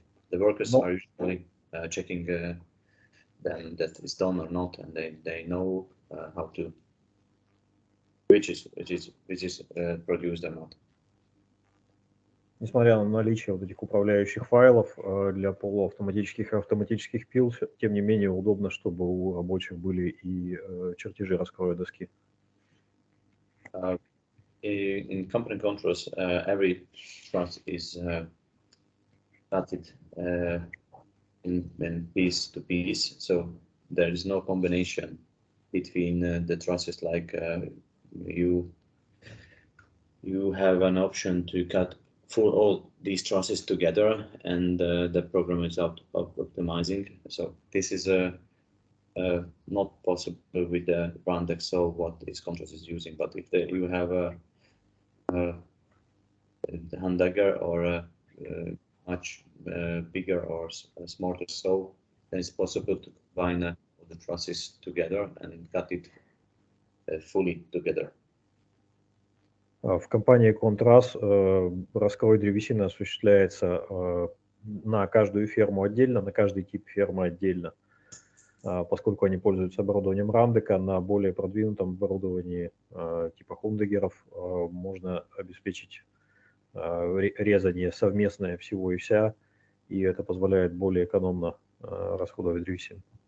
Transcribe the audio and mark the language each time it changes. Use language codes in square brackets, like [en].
[en] The workers are usually checking them that is done or not, and they know how to which is produced or not. [ru] Несмотря на наличие вот этих управляющих файлов для полуавтоматических и автоматических пил, тем не менее удобно, чтобы у рабочих были и чертежи раскроя доски. [en] In company controls, every truss is cutted in piece to piece, so there is no combination between the trusses. Like you have an option to cut for all these trusses together, and the program is optimizing. So this is not possible with the Brandex, so what this contrast is using. But if you have a hand dagger or a much bigger or smarter saw, then it's possible to combine all the trusses together and cut it fully together. [ru] В компании Contras раскрой древесины осуществляется на каждую ферму отдельно, на каждый тип фермы отдельно. Поскольку они пользуются оборудованием Рандека, на более продвинутом оборудовании типа хундегеров можно обеспечить резание совместное всего и вся, и это позволяет более экономно расходовать древесину.